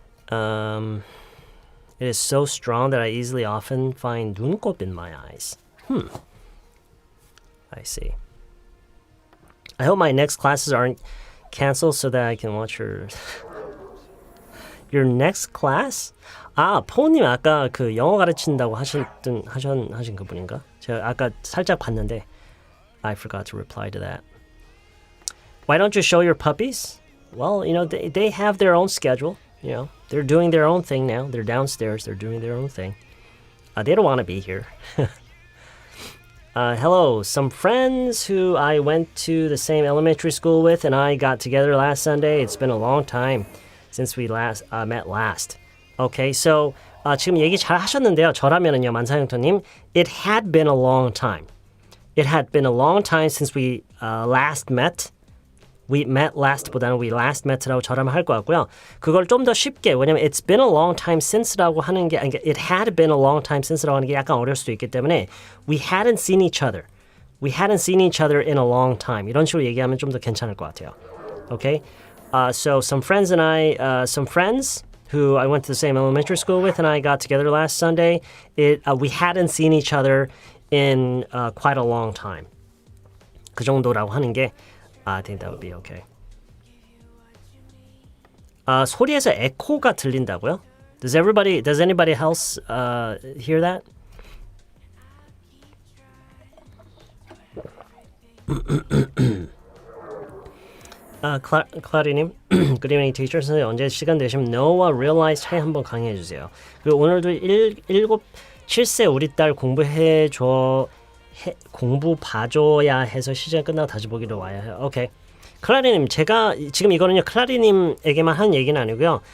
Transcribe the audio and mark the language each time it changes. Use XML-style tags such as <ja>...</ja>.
<en>It is so strong that I often find 눈곱 in my eyes. I see. I hope my next classes aren't canceled so that I can watch your next class?</en> <ko>아, 포우님 아까 그 영어 가르친다고 하신 그분인가? 제가 아까 살짝 봤는데</ko> <en>I forgot to reply to that. Why don't you show your puppies? Well, they have their own schedule. They're doing their own thing now. They're downstairs. They're doing their own thing. They don't want to be here. Hello, some friends who I went to the same elementary school with and I got together last Sunday. It's been a long time since we met last. Okay, so</en> <ko>지금 얘기 잘 하셨는데요. 저라면은요,</ko> <en>만사형토님, it had been a long time. It had been a long time since we last met. We met last보다는 we last met라고</en> <ko>저라면 할 것 같고요. 그걸 좀 더 쉽게, 왜냐면</ko> <en>it's been a long time since</en> <ko>라고 하는 게, 아니,</ko> <en>it had been a long time since</en> <ko>라고 하는 게 약간 어려울 수도 있기 때문에</ko> <en>we hadn't seen each other. We hadn't seen each other in a long time.</en> <ko>이런 식으로 얘기하면 좀 더 괜찮을 것 같아요.</ko> <en>Okay? So some friends who I went to the same elementary school with and I got together last Sunday. We hadn't seen each other in quite a long time.</en> <ko>그 정도라고 하는 게</ko> <en>I think that would be okay.</en> <ko>소리에서 에코가 들린다고요?</ko> <en>Does anybody else hear that? 클라리님, Good evening teacher.</en> <ko>선생님 언제 시간 되시면 Know와 Realize 차이 한번 강의해 주세요. 그리고 오늘도 7세 우리 딸 공부 봐줘야 해서 시즌 끝나고 다시 보기로 와야 해요. 오케이. 클라리님, 제가 지금 이거는요 클라리님에게만 하는 얘기는 아니고요.</ko>